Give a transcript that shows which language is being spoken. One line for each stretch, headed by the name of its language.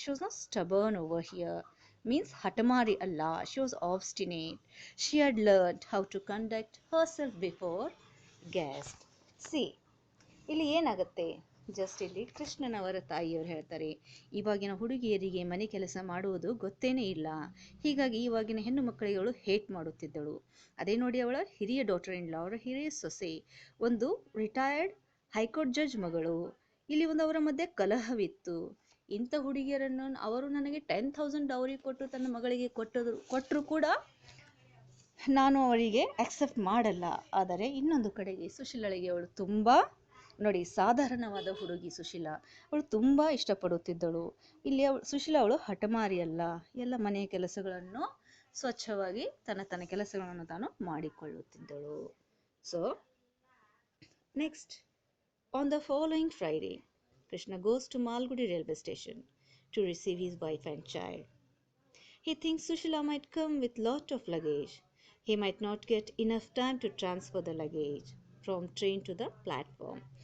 English: She was not stubborn over here. Means
Kannada: hatamari Allah.
English: She was obstinate. She had learned how to conduct herself before guests. See,
Kannada: ಇಲ್ಲಿ ಏನಾಗುತ್ತೆ? Just ಇಲ್ಲಿ ಕೃಷ್ಣನವರ ತಾಯಿಯವರು ಹೇಳ್ತಾರೆ, ಇವಾಗಿನ ಹುಡುಗಿಯರಿಗೆ ಮನೆ ಕೆಲಸ ಮಾಡುವುದು ಗೊತ್ತೇನೇ ಇಲ್ಲ, ಹೀಗಾಗಿ ಇವಾಗಿನ ಹೆಣ್ಣು ಮಕ್ಕಳಿಗೆ ಅವಳು ಹೇಟ್ ಮಾಡುತ್ತಿದ್ದಳು. ಅದೇ ನೋಡಿ ಅವಳ ಹಿರಿಯ ಡಾಟರ್ ಇನ್ ಲಾ, ಅವರ ಹಿರಿಯ ಸೊಸೆ ಒಂದು ರಿಟೈರ್ಡ್ ಹೈಕೋರ್ಟ್ ಜಡ್ಜ್ ಮಗಳು. ಇಲ್ಲಿ ಒಂದು ಅವರ ಮಧ್ಯೆ ಕಲಹವಿತ್ತು. ಇಂಥ ಹುಡುಗಿಯರನ್ನು ಅವರು ನನಗೆ 10,000 ಡೌರಿ ಕೊಟ್ಟು ತನ್ನ ಮಗಳಿಗೆ ಕೊಟ್ಟರು ಕೂಡ ನಾನು ಅವರಿಗೆ ಅಕ್ಸೆಪ್ಟ್ ಮಾಡಲ್ಲ. ಆದರೆ ಇನ್ನೊಂದು ಕಡೆಗೆ ಸುಶೀಲಳಿಗೆ ಅವಳು ತುಂಬ ನೋಡಿ ಸಾಧಾರಣವಾದ ಹುಡುಗಿ ಸುಶೀಲಾ, ಅವಳು ತುಂಬ ಇಷ್ಟಪಡುತ್ತಿದ್ದಳು. ಇಲ್ಲಿ ಸುಶೀಲಾ ಅವಳು ಹಠಮಾರಿ ಅಲ್ಲ, ಎಲ್ಲ ಮನೆಯ ಕೆಲಸಗಳನ್ನು ಸ್ವಚ್ಛವಾಗಿ ತನ್ನ ಕೆಲಸಗಳನ್ನು ತಾನು ಮಾಡಿಕೊಳ್ಳುತ್ತಿದ್ದಳು.
English: So next, on the following Friday Krishna goes to Malgudi railway station to receive his wife and child. He thinks Sushila might come with lot of luggage. He might not get enough time to transfer the luggage from train to the platform.